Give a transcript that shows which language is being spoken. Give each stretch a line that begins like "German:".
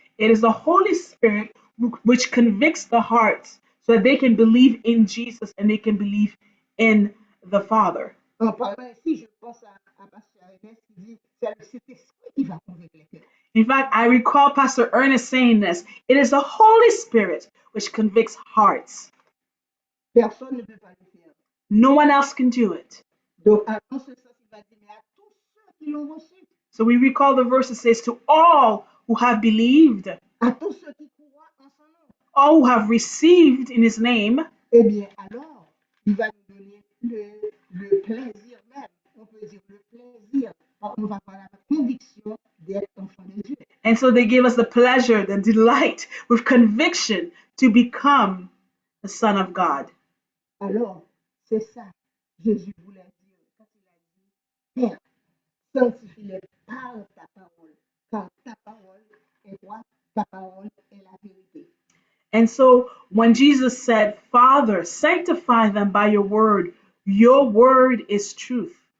English: It is the Holy Spirit which convicts the hearts so that they can believe in Jesus and they can believe in the Father.
French: En parlant ici, je pense à Pasteur Ernest qui dit c'est le Saint-Esprit qui va convaincre les cœurs.
English: In fact, I recall Pastor Ernest saying this. It is the Holy Spirit which convicts hearts.
French: Personne ne peut pas le faire.
English: No one else can do it.
French: Donc, en ce sens, il va dire, mais à tous ceux qui l'ont reçu,
English: So we recall the verse that says, to all who have believed,
French: à tous ceux qui croient en son nom,
English: all who have received in his name,
French: eh bien, alors, il va nous donner le plaisir même, on peut dire le plaisir, on va parler de la conviction d'être enfant de Dieu.
English: and so they give us the pleasure, the delight, with conviction to become the Son of God.
French: Alors, c'est ça, Jésus voulait dire, quand il a dit, Père, sanctifie-les par ta parole, car ta parole est quoi? Ta parole est la vérité.
English: And so when Jesus said, Father, sanctify them by your word is truth.